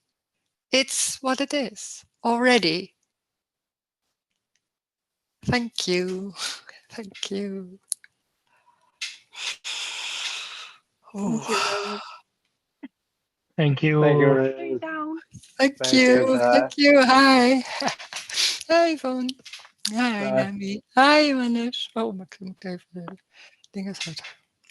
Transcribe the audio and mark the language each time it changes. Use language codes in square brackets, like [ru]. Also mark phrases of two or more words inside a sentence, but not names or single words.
[en] It's what it is already. Thank you. Thank you. Thank you, Rose. Thank you. Thank you, Stay Rose. down. Thank Thank you, you. Kat. Thank you. Hi. Hi, Yvonne. Hi, Bye. Nami. Hi, Johannes. [nl] Oh, maar ik moet even dingen zetten.